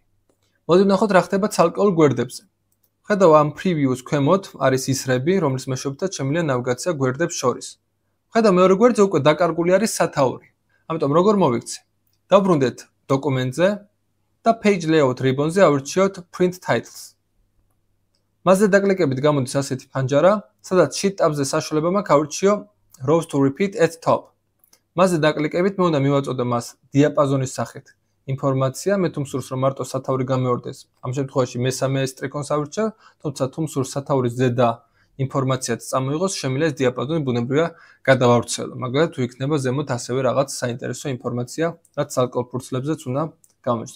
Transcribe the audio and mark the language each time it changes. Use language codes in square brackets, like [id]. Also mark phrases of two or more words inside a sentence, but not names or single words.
[ka] მოდი ვნახოთ რა ხდება ცალკეულ გვერდებზე. ხედავ, ამ preview-ს ქვემოთ არის ისრები, რომლის მეშვეობითაც შემიძლია ნავიგაცია გვერდებს შორის. ხედავ, მეორე გვერდზე უკვე დაკარგული არის სათაური. ამიტომ როგორ მოვიქცე? დავბრუნდეთ დოკუმენტზე და [en] page layout ribbon- [ka] ზე ავირჩიოთ [en] print titles. [ka] მასზე დაკლიკებით გამოდის ასეთი ფანჯარა, სადაც [en] sheet tab- [ka] ზე საშუალება მაქვს ავირჩიო [en] rows to repeat at top. [ka] მასზე დაკლიკებით მე უნდა მივაწოდო მას დიაპაზონის სახით. ინფორმაცია, მე თუ მსურს რომ მარტო სათაური გამეორდეს, ამ შემთხვევაში მესამე სტრიქონს ავირჩევ, თუმცა თუ მსურს სათაურის ზედა ინფორმაციაც წამოიღოს, შემიძლია ეს დიაპაზონი ბუნებრივია გადავავრცელო. მაგალითად, თუ იქნება ზემოთ ასევე რაღაც საინტერესო ინფორმაცია, რაც ცალკეულ ფურცლებზეც უნდა გამოჩნდეს.